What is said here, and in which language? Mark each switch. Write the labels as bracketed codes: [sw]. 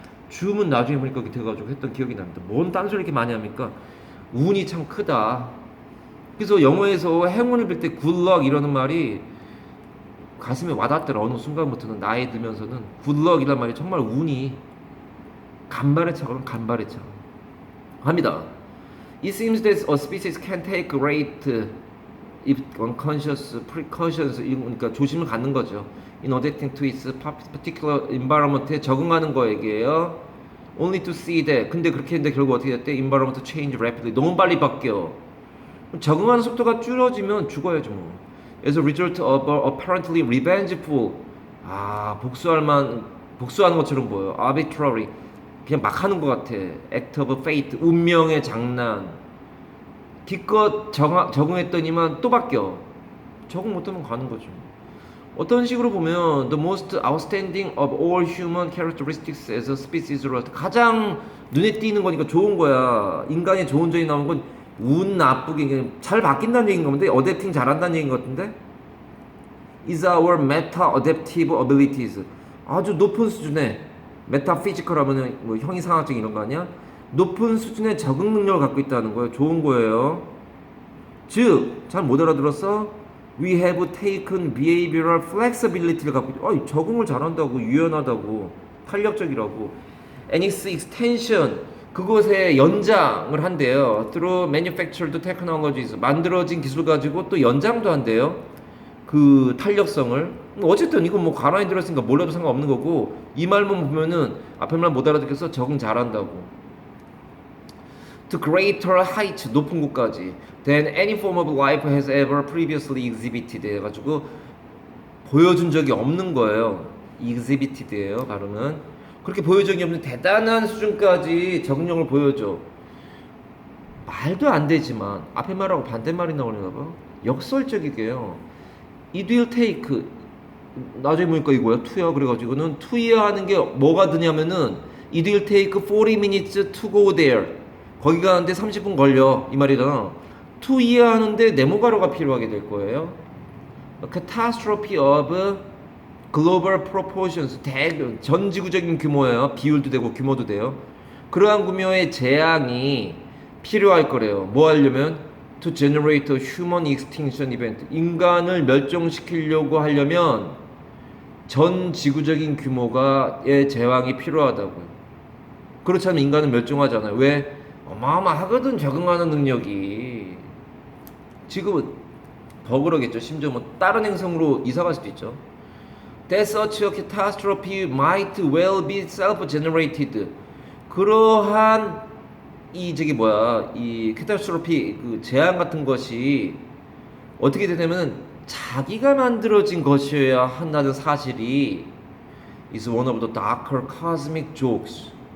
[ko] 줌은 나중에 보니까 그렇게 돼가지고 했던 기억이 납니다. 뭔 딴소리 이렇게 많이 합니까? 운이 참 크다. 그래서 영어에서 행운을 빌 때 굿럭 이러는 말이 가슴에 와닿더라. 어느 순간부터는 나이 들면서는 굿럭이란 말이 정말 운이 간발의 차거든. 간발의 차. 합니다. [en] It seems that a species can take great if unconscious precautions [ko] 그러니까 조심을 갖는 거죠. [en] In adapting to its particular environment에 [ko] 적응하는 거에게요. [en] Only to see that. [ko] 근데 그렇게 했는데 결국 어떻게 됐대? [en] Environment change rapidly. [ko] 너무 빨리 바뀌어. 적응하는 속도가 줄어지면 죽어야죠 뭐. [en] As a result of apparently revengeful. [ko] 복수하는 것처럼 보여. [en] Arbitrary. [ko] 그냥 막 하는 것 같아. [en] Act of fate. [ko] 운명의 장난. 기껏 적응했더니만 또 바뀌어. 적응 못하면 가는 거죠. 어떤 식으로 보면 [en] the most outstanding of all human characteristics as a species로 [ko] 가장 눈에 띄는 거니까 좋은 거야. 인간의 좋은 점이 나온 건 운 나쁘게 잘 바뀐다는 얘기인 건데 어댑팅 잘한다는 얘기인 것 같은데 [en] is our meta adaptive abilities [ko] 아주 높은 수준의 메타피지컬 하면은 뭐 형이상학적 이런 거 아니야? 높은 수준의 적응 능력을 갖고 있다는 거예요. 좋은 거예요. 즉, 잘 못 알아들었어? [en] We have taken behavioral flexibility를 [ko] 갖고 있다. 적응을 잘한다고, 유연하다고, 탄력적이라고. [en] And its extension, [ko] 그것의 연장을 한대요. [en] Through manufactured technologies, [ko] 만들어진 기술 가지고 또 연장도 한대요. 그 탄력성을. 어쨌든 이건 뭐 가만히 들었으니까 몰라도 상관없는 거고, 이 말만 보면은 앞에 말 못 알아듣겠어? 적응 잘한다고. [en] To greater height, [ko] 높은 곳까지 [en] than any form of life has ever previously exhibited [ko] 해가지고 보여준 적이 없는 거예요. exhibited예요 발음은. 그렇게 보여준 적이 없는 대단한 수준까지 적응력을 보여줘. 말도 안 되지만 앞에 말하고 반대말이 나오는가 봐. 역설적이게요. [en] It will take [ko] 나중에 보니까 이거야 [en] to야. [ko] 그래가지고는 [en] to야 하는 게 뭐가 드냐면은 It will take 40 minutes to go there. [ko] 거기 가는데 30분 걸려 이 말이잖아. to 이해하는데 네모가로가 필요하게 될 거예요. [en] catastrophe of global proportions [ko] 전 지구적인 규모예요. 비율도 되고 규모도 돼요. 그러한 규모의 재앙이 필요할 거래요. 뭐 하려면 [en] to generate a human extinction event [ko] 인간을 멸종시키려고 하려면 전 지구적인 규모가의 재앙이 필요하다고요. 그렇지 않으면 인간은 멸종하잖아요. 왜? 어마어마하거든 적응하는 능력이. 지금은 더 그러겠죠. 심지어 뭐 다른 행성으로 이사갈 수도 있죠. [en] That such a catastrophe might well be self-generated. [ko] 그러한 이 catastrophe 그 재앙 같은 것이 어떻게 되냐면 자기가 만들어진 것이어야 한다는 사실이 [en] is one of the darker cosmic jokes.